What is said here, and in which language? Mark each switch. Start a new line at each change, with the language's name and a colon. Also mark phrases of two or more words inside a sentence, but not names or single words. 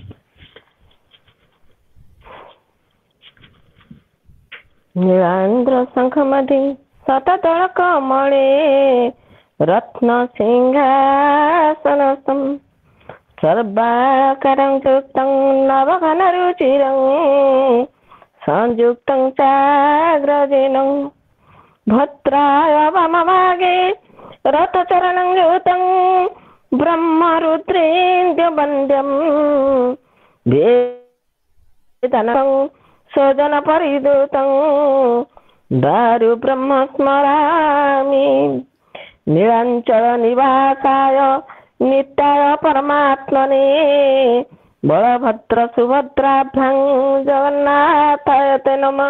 Sanskrit: ନୀଳାନ୍ଦ୍ର ଶଙ୍ଖମଧି ଶତଦଳ କମଳେ ରତ୍ନ ସିଂହାସନ ସର୍ବାକାରଂ ଯୁକ୍ତଂ ନବଘନ ରୁଚିରଂ ସଂଯୁକ୍ତଂ ଚାଗ୍ରଜେନଂ भद्राय वामभागे रथचरणं युतं ब्रह्मरुद्रेन्द्र वन्द्यं वेदनं स्वजन परिदूतं दारु ब्रह्म स्मरामि नीलाञ्चल निवासाय नित्याय परमात्मने बलभद्र सुभद्राभ्यां जगन्नाथाय ते नमः।